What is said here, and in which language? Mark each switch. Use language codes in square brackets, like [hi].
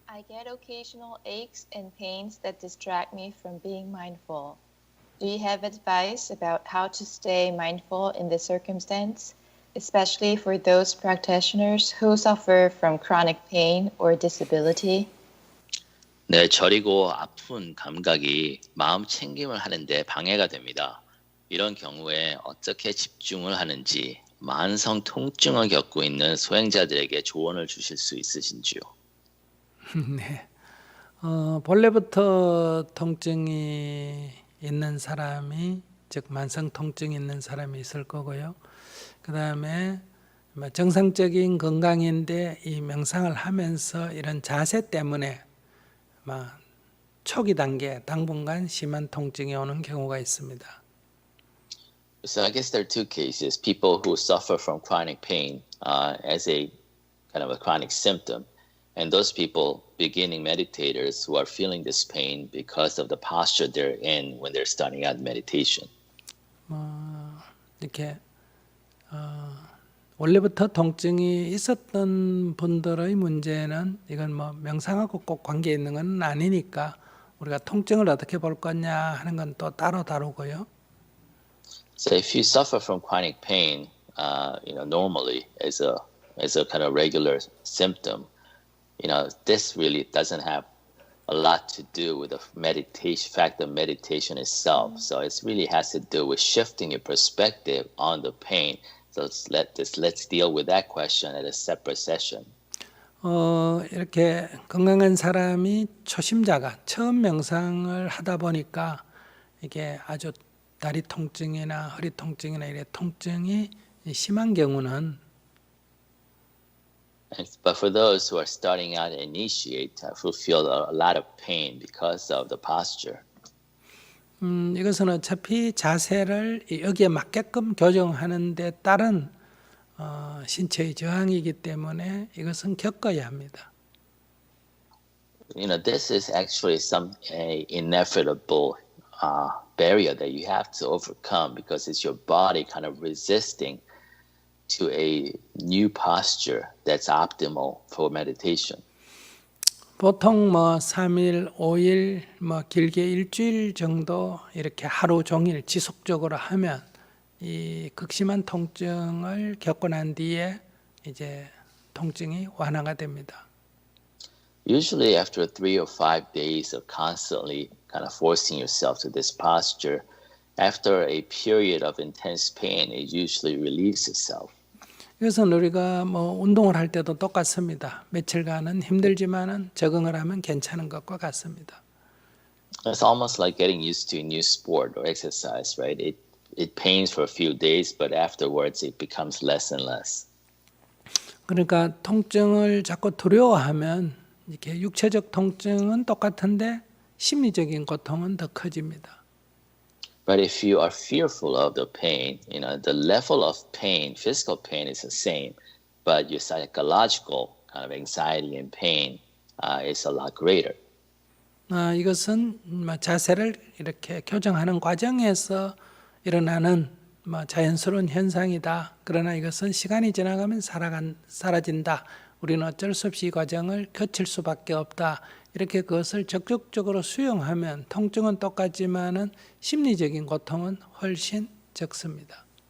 [en] get occasional aches and pains that distract me from being mindful. Do you have advice about how to stay mindful in this circumstance, especially for those practitioners who suffer from chronic pain or disability? [ko] 네, 저리고 아픈 감각이 마음 챙김을 하는데 방해가 됩니다. 이런 경우에 어떻게 집중을 하는지 만성 통증을 겪고 있는 소행자들에게 조언을 주실 수 있으신지요? 네. 본래부터 통증이 있는 사람이, 즉 만성 통증이 있는 사람이 있을 거고요. 그 다음에 정상적인 건강인데 이 명상을 하면서 이런 자세 때문에 초기 단계, 당분간 심한 통증이 오는 경우가 있습니다. [en] So I guess there are two cases: people who suffer from chronic pain as a kind of a chronic symptom, and those people, beginning meditators, who are feeling this pain because of the posture they're in when they're starting out meditation. [ko] 이렇게 원래부터 통증이 있었던 분들의 문제는 이건 명상하고 꼭 관계 있는 건 아니니까 우리가 통증을 어떻게 볼 거냐 하는 건 또 따로 다루고요. [en] So if you suffer from chronic pain, normally as a kind of regular symptom, this really doesn't have a lot to do with the fact of meditation itself. So it really has to do with shifting your perspective on the pain. So let's deal with that question at a separate session. [ko] 이렇게 건강한 사람이 초심자가 처음 명상을 하다 보니까 이게 아주 다리 통증이나 허리 통증이나 이런 통증이 심한 경우는 [en] But for those who are starting out and initiate, who feel a lot of pain because of the posture. [ko] 이것은 어차피 자세를 여기에 맞게끔 교정하는 데 따른 신체의 저항이기 때문에 이것은 겪어야 합니다. [en] This is actually a inevitable barrier that you have to overcome because it's your body kind of resisting to a new posture that's optimal for meditation. [ko] 보통 3일, 5일, 길게 일주일 정도 이렇게 하루 종일 지속적으로 하면 이 극심한 통증을 겪고 난 뒤에 이제 통증이 완화가 됩니다. [en] Usually after 3 or 5 days of constantly kind of forcing yourself to this posture, after a period of intense pain, it usually relieves itself. [ko] 이것은 우리가 운동을 할 때도 똑같습니다. 며칠간은 힘들지만은 적응을 하면 괜찮은 것과 같습니다. [en] It's almost like getting used to a new sport or exercise, right? It pains for a few days, but afterwards it becomes less and less. [ko] 그러니까 통증을 자꾸 두려워하면 이렇게 육체적 통증은 똑같은데 심리적인 고통은 더 커집니다. [en] But if you are fearful of the pain, the level of pain, physical pain is the same, but your psychological kind of anxiety and pain is a lot greater. [ko] 이것은 자세를 이렇게 교정하는 과정에서 일어나는 자연스러운 현상이다. 그러나 이것은 시간이 지나가면 사라진다. 우리는 어쩔 수 없이 이 과정을 거칠 수밖에 없다. 이렇게 그것을 적극적으로 수용하면 통증은 똑같지만은 심리적인 고통은 훨씬 적습니다.